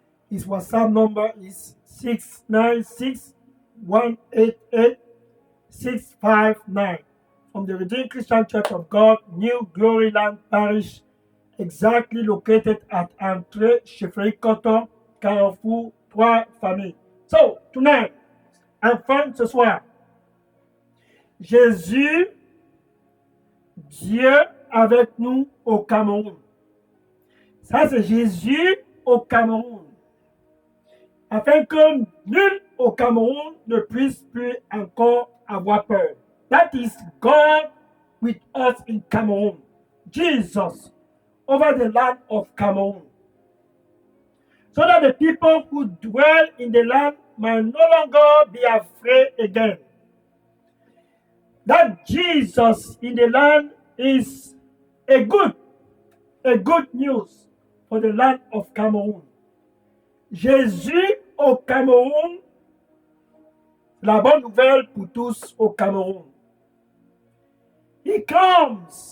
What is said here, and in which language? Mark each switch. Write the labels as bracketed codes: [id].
[en] His WhatsApp number is 696 188 659 from the Redeemed Christian Church of God, New Glory Land Parish, exactly located at Entrée Chefferie Coton, Carrefour, 3 familles. So, tonight, [fr] enfin ce soir, Jésus, Dieu avec nous au Cameroun. Ça, c'est Jésus au Cameroun. Afin que nul au Cameroun ne puisse plus encore avoir peur. [en] That is God with us in Cameroon. Jesus over the land of Cameroon. So that the people who dwell in the land might no longer be afraid again. That Jesus in the land is a good news for the land of Cameroon. [fr] Jésus au Cameroun, la bonne nouvelle pour tous au Cameroun. [en] He comes.